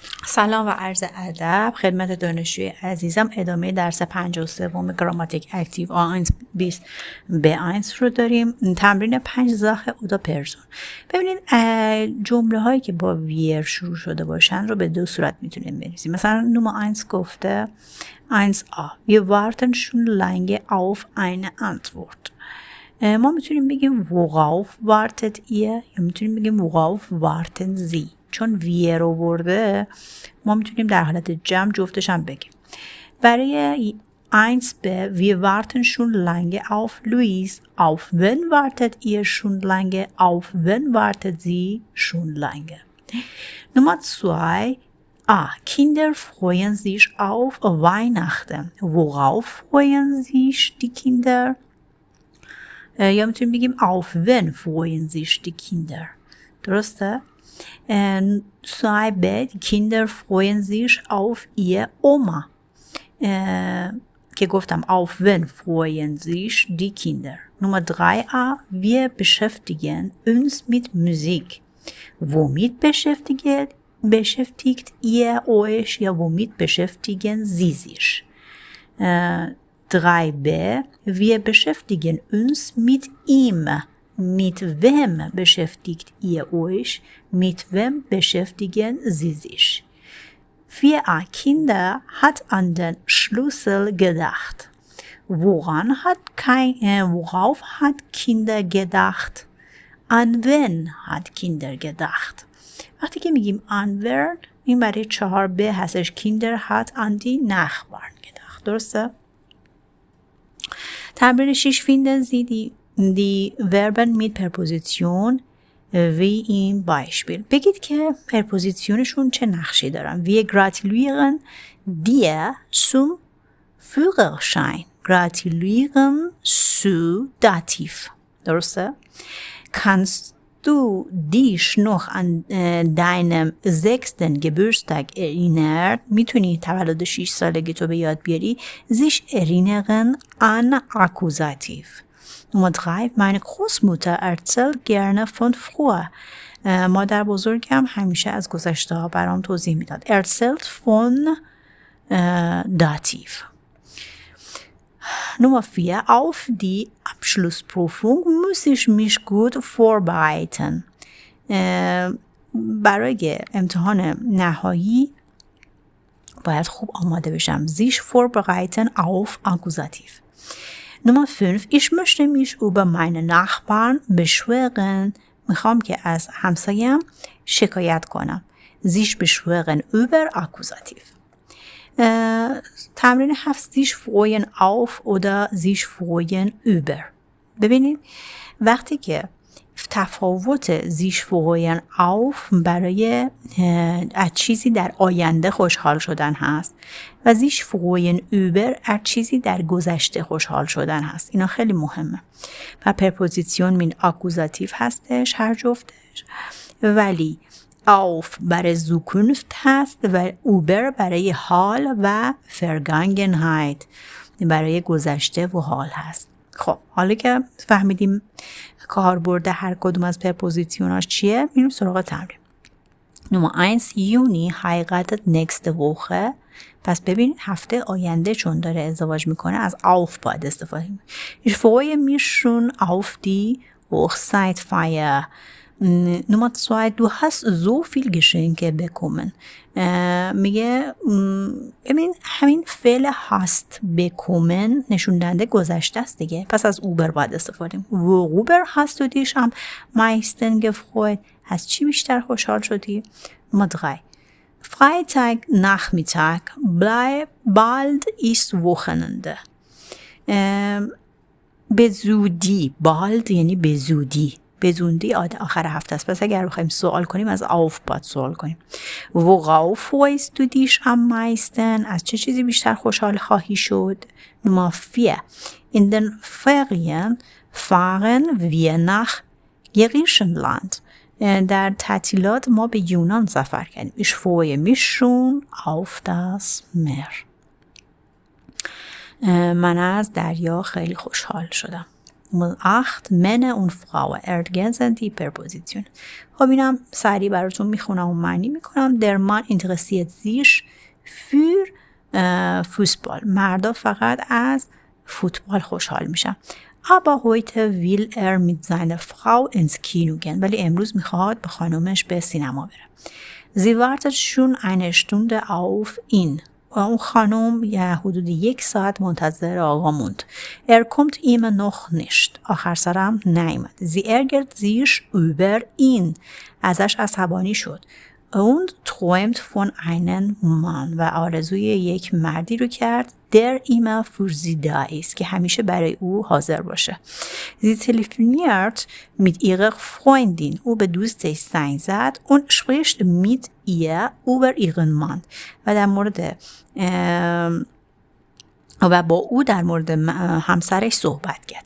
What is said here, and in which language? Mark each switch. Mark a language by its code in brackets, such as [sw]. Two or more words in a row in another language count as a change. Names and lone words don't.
[fa] سلام و عرض ادب خدمت دانشجوی عزیزم. ادامه درس 53 گراماتیک اکتیو آینز 20 به آینز رو داریم. [de] تمرین 5 Sache oder Person. [fa] ببینید جمله هایی که با ویر شروع شده باشن رو به دو صورت میتونیم بنویسیم. مثلا نمره آینز گفته [de] 1a wir warten schon lange auf eine Antwort. [fa] ما میتونیم بگیم [de] worauf wartet ihr [fa] یا میتونیم بگیم [de] worauf warten sie. [fa] چون ویر رو برده ما میتونیم در حالت جمع جفتش هم بگیم. [de] برای 1b wir warten schon lange auf Luis. Auf wen wartet ihr schon lange? Auf wen wartet sie schon lange? Nummer 2 Kinder freuen sich auf Weihnachten. Worauf freuen sich die Kinder? [fa] یا میتونیم بگیم [de] auf wen freuen sich die Kinder. [fa] درسته؟ [de] 2b die Kinder freuen sich auf ihr Oma. [fa] که گفتم [de] auf wen freuen sich die Kinder. Nummer 3a wir beschäftigen uns mit Musik. Womit beschäftigt ihr euch? Ja, womit beschäftigen sie sich? 3b wir beschäftigen uns mit ihm. Mit wem beschäftigt ihr euch? Mit wem beschäftigen sie sich? 4a Kinder hat an den Schlüssel gedacht. Worauf hat Kinder gedacht? An wen hat Kinder gedacht? [fa] وقتی که میگیم [de] an wen [fa] این برای 4b هستش. [de] Kinder hat an die Nachbarn gedacht. [fa] درسته؟ [de] تمرین 6 finden Sie die Verben mit Präposition wie im Beispiel. [fa] بگید که پرپوزیسیونشون چه نقشی دارن. [de] Wir gratulieren dir zum Führerschein. Gratulieren zu Dativ. درسته؟ Kannst du dich noch an deinem 6. Geburtstag erinnern? [fa] میتونی تولد 6 سالگی تو به یاد بیاری. [de] sich erinnern an Akkusativ. Nummer 3 meine Großmutter erzählt gerne von früher. [fa] مادر بزرگم همیشه از گذشته ها برام توضیح میداد. [de] erzählt von Dativ. Nummer 4 auf die Abschlussprüfung muss ich mich gut vorbereiten. [fa] برای امتحان نهایی باید خوب آماده بشم. [de] sich vorbereiten auf Akkusativ. Nummer 5 ich möchte mich über meine Nachbarn beschweren. [fa] میخوام که از همسایم شکایت کنم. [de] sich beschweren über Akkusativ. تمرین 7 sich freuen auf oder sich freuen über. [fa] ببینید وقتی که تفاوت [de] sich freuen auf [fa] برای از چیزی در آینده خوشحال شدن هست و [de] sich freuen über [fa] از چیزی در گذشته خوشحال شدن هست. اینا خیلی مهمه. و پرپوزیسیون مین آکوزاتیو هستش هر جفتش، ولی auf برای زوکونفت هست و über برای حال و فرگانگنهایت برای گذشته و حال هست. خب حالا که فهمیدیم کاربرد هر کدوم از پرپوزیسیوناش چیه، میریم سراغ تمرین. [de] Nummer 1 یونی heiratet nächste Woche. [fa] پس ببین هفته آینده چون داره ازدواج میکنه از auf باید استفاده کنیم. [de] Ich freue mich schon auf die Hochzeitfeier. Nummer 2 du hast so viel Geschenke bekommen. [fa] میگه ببین همین فعل [de] hast bekommen [fa] نشون دهنده گذشته است دیگه، پس از اوبر باید استفاده کنیم. [de] worüber hast du dich am meisten gefreut؟ [fa] از چی بیشتر خوشحال شدی؟ [de] Nummer 3 Freitag Nachmittag bald ist Wochenende. [fa] به زودی bald یعنی به زودی، به زودی آخر هفته است. پس اگر بخوایم سوال کنیم از auf باید سوال کنیم. [de] worauf freust du dich am meisten؟ [fa] از چه چیزی بیشتر خوشحال خواهی شد؟ [de] Nummer 4 in den Ferien fahren wir nach Griechenland. [fa] در تعطیلات ما به یونان سفر کردیم. [de] Ich freue mich schon auf das Meer. [fa] من از دریا خیلی خوشحال شدم. [de] 8 Männer und Frauen ergänzen die Präposition. [fa] خب اینم سریع براتون میخونم و معنی میکنم. [de] Der Mann interessiert sich für Fußball. [fa] مردا فقط از فوتبال خوشحال میشن. [de] Aber heute will mit seiner Frau ins Kino gehen. [fa] ولی امروز میخواد با خانومش به سینما بره. [de] Sie wartet schon eine Stunde auf ihn. [fa] اون خانم یه حدود 1 ساعت منتظر آقا موند. [de] kommt immer noch nicht. [fa] آخر سرم نیامد. [de] Sie ärgert sich über ihn. [fa] ازش عصبانی شد. [de] Und träumt von einem Mann. [fa] و آرزوی یک مردی رو کرد. [de] Der immer für sie da ist. [fa] که همیشه برای او حاضر باشه. [de] Sie telefoniert mit ihrer Freundin. [fa] او به دوستش زنگ زد. [de] Und spricht mit ihr über ihren Mann. [fa] و در مورد و با او در مورد همسرش صحبت کرد.